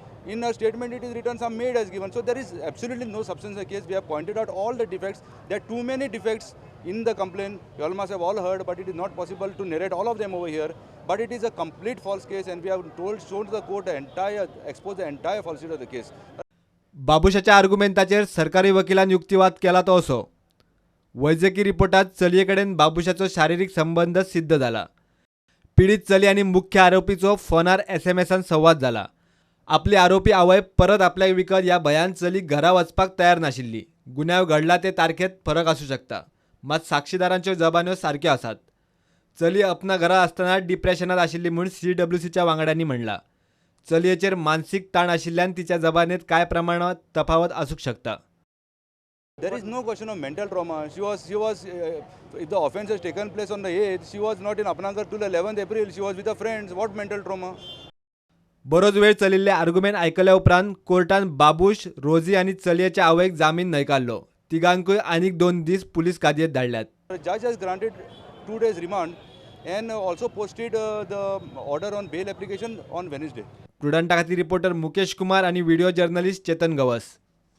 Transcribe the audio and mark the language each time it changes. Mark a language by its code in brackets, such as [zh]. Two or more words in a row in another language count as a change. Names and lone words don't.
[en] In a statement it is written some maid has given. So there is absolutely no substance in the case. We have pointed out all the defects. There are too many defects in the complaint. You all must have all heard, but it is not possible to narrate all of them over here. But it is a complete false case, and we have shown to the court exposed the entire falsity of the case. [kok] बाबूशाच्या आर्ग्युमेंटाचेर सरकारी वकिलान युक्तिवाद केला तो असो। वैजकी रिपोर्टात चलये कडेन बाबूशाचो शारिरीक संबंध सिद्ध जाला। पीडित चली आणि मुख्य आरोपीचो फोनार SMSान संवाद जाला। आपली आरोपी आवय परत आपल्याक विकत ह्या भयान चली घरा वचपाक तयार नाशिल्ली। गुन्यांव घडला ते तारखेत फरक आसूं शकता, मात साक्षीदारांच्यो जबान्यो सारक्यो आसात। चली अपना घरा आसतना डिप्रेशनात आशिल्ली म्हूण CWCच्या वांगड्यांनी म्हणला। चलयेचेर मानसीक ताण आशिल्ल्यान तिच्या जबानेत कांय प्रमाणात तफावत आसूंक शकता। [en] There is no question of mental trauma. She was if the offence has taken place on the 8th, she was not in Apnagar till 11th April. She was with her friends. What mental trauma? [kok] बरोच वेळ चलिल्ले आर्ग्युमेंट आयकल्या उपरांत कोर्टान बाबूश, रोजी आणि चलयेच्या आवयक जामीन न्हयकारलो। तिगांकूय आनीक 2 दीस पुलीस कादयेत धाडल्यात। [en] The judge has granted 2 days remand and also posted the order on bail application on Wednesday. [kok] प्रुडंटा खातीर रिपोर्टर मुकेश कुमार आणि [en] video journalist [kok] चेतन गवस।